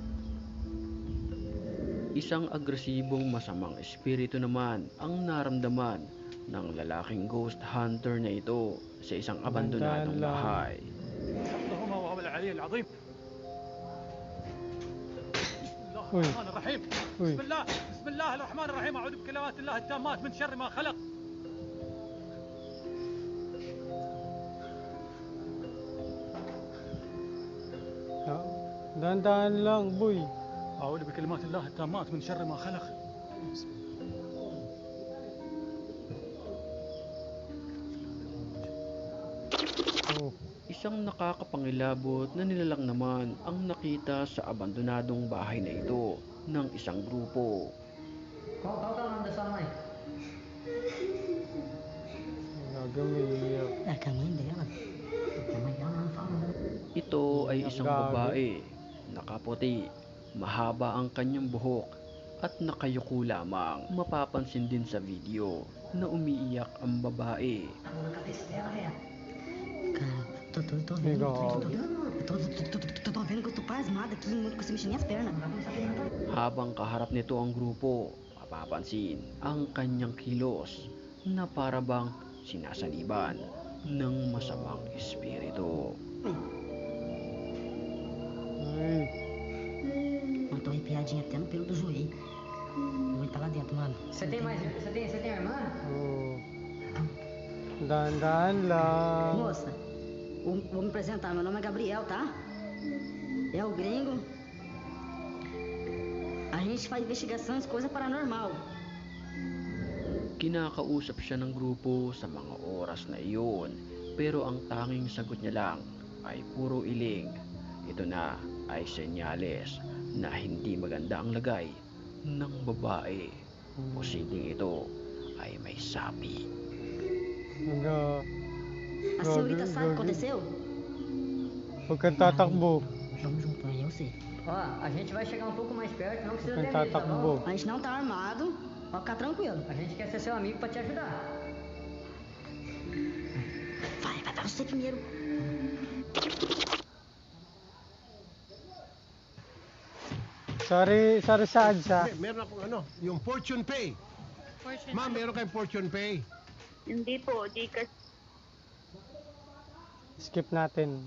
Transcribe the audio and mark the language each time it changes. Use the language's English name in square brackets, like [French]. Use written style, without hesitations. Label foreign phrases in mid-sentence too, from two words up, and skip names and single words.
[Filipino] Isang agresibong masamang espiritu naman ang naramdaman ng lalaking ghost hunter na ito sa isang abandonadong Dahan-dahan lang. bahay. [Arabic] اللهم وهو العلي العظيم. الله [Filipino] Uy. [Arabic] الرحمن الرحيم. [Filipino] Uy. [Arabic] بسم الله الرحمن الرحيم. أعوذ بكلمات الله التامات من شر ما خلق. [Filipino] Dahan-dahan lang boy. [Arabic] أعوذ بكلمات الله التامات من شر ما خلق. Oh. [Filipino] Isang nakakapangilabot na nilalang naman ang nakita sa abandonadong bahay na ito ng isang grupo. [Portuguese] Qual que é o nome da sua mãe? [Filipino] Gago umiiyak. [Portuguese] É que a mãe dela. A mãe dela não fala nada. [Filipino] Ito ay isang Gago. babae, nakaputi, mahaba ang kanyang buhok at nakayuko lamang. Mapapansin din sa video na umiiyak ang babae. [Portuguese] A mão na cabeça dela é. Cara, tô vendo. Legal. Tô vendo que eu tô pasmada aqui, não consigo mexer minhas pernas. [Filipino] Habang kaharap nito ang grupo, mapapansin ang kanyang kilos na para bang sinasaniban ng masamang espiritu. Ay. [Portuguese] Eu tô arrepiadinha até no pelo do joelho. Vou entrar lá dentro, mano. Você tem irmã? [Filipino] Oh. Dahan-dahan lang. [Portuguese] Moça, vou me apresentar. Meu nome é Gabriel, tá? É o gringo. A gente faz investigações, coisa paranormal. [Filipino] Kinakausap siya ng grupo sa mga oras na iyon, pero ang tanging sagot niya lang ay puro iling. Ito na ay senyales na hindi maganda ang lagay ng babae. Posibleng ito ay may sapi. Gago. [Portuguese] A senhorita sabe o que aconteceu? [Filipino] Huwag kang tatakbo. [Portuguese] Vamos junto, né? Eu sei. Ó, a gente vai chegar um pouco mais perto, não precisa [Filipino] Huwag [Portuguese] ter [Filipino] kang [Portuguese] medo, tá bom? [Filipino] tatakbo. [Portuguese] A gente não tá armado, pode ficar tranquilo. A gente quer ser seu amigo pra te ajudar. Vai você primeiro. [Filipino] Sorry sa adsa. Meron akong ano, yung Fortune Pay. Ma'am, meron kayong Fortune Pay. Hindi po, Gcash. Skip natin.